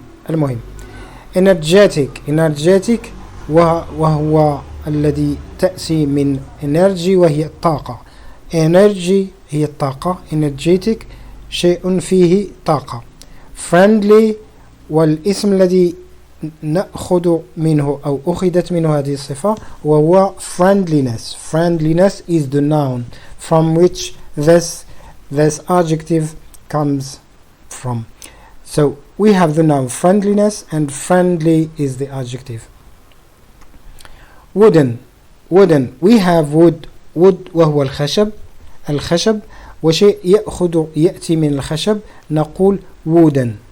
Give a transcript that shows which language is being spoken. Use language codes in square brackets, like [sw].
[ar] المهم energetic وهو الذي تأتي من energy وهي الطاقة. energy هي الطاقة. energetic شيء فيه طاقة. friendly والاسم الذي نأخذ منه أو أخذت منه هذه الصفة وهو [en] friendliness is the noun from which this adjective comes from. So we have the noun friendliness and friendly is the adjective. Wooden we have wood [ar] wood وهو الخشب وشيء يأتي من الخشب نقول wooden.